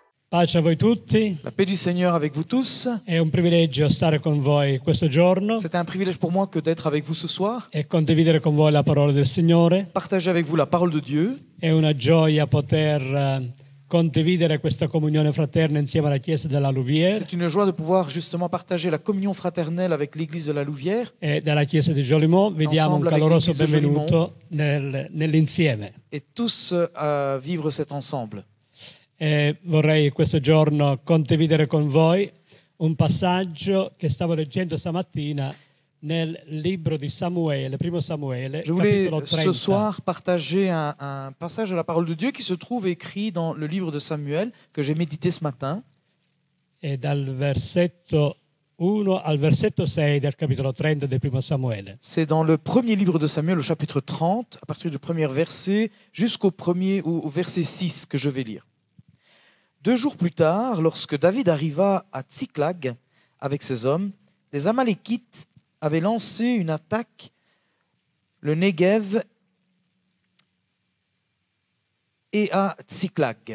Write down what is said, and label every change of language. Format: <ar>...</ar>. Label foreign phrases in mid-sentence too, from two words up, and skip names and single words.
<it>Pace a voi tutti,</it> <fr>La paix du Seigneur avec vous tous.</fr> <it>è un privilegio stare con voi questo giorno</it> <fr>C'est un privilège pour moi que d'être avec vous ce soir,</fr> <it>e condividere con voi la parola del Signore.</it> <fr>partager avec vous la parole de Dieu.</fr> <it>È una gioia poter condividere questa comunione fraterna insieme alla Chiesa della Louvière</it> <fr>C'est une joie de pouvoir justement partager la communion fraternelle avec l'église de la Louvière</fr> <it>e della Chiesa di Jolimont. Vi diamo un</it> <fr>Ensemble avec</fr> <it>caloroso</it> <fr>l'Église de</fr> <it>benvenuto nell'insieme.</it> <fr>et tous vivre cet ensemble.</fr> <it>E vorrei questo giorno condividere con voi un passaggio che stavo leggendo stamattina nel libro di Samuele, primo Samuele,</it> <fr>Je voulais</fr> <it>capitolo 30.</it> <fr>ce soir partager un passage de la parole de Dieu qui se trouve écrit dans le livre de Samuel que j'ai médité ce matin.</fr> <it>E dal versetto 1 al versetto 6 del capitolo 30 del primo Samuele.</it> <fr>C'est dans le premier livre de Samuel, au chapitre 30, à partir du premier verset jusqu'au premier ou au verset 6 que je vais lire. 2 jours plus tard, lorsque David arriva à Tsiklag avec ses hommes, les Amalékites avaient lancé une attaque, le Negev et à Tsiklag.</fr>